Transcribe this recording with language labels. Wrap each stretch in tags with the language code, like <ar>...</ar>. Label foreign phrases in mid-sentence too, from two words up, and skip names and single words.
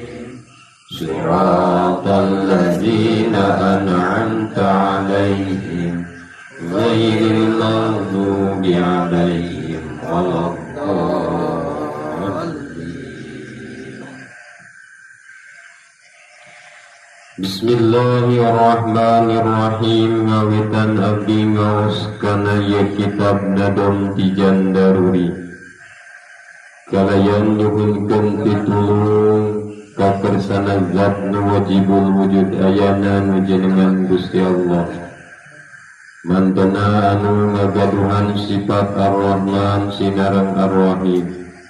<ar>صراط الذين أنعمت عليهم غير المغضوب عليهم ولا الضالين. بسم الله الرحمن الرحيم.</ar> <su>Ngawitan abdi ngaoskana ye kitab nadom tijan daruri. Kalayan nyuhunkeun pitulung kakersana zat nu</su> <ar>واجب الوجود</ar> <su>ayana nu jenengan Gusti Allah. Mantena anu ngagaduhan sifat Ar-Rahman sinareng Ar-Rahim.</su>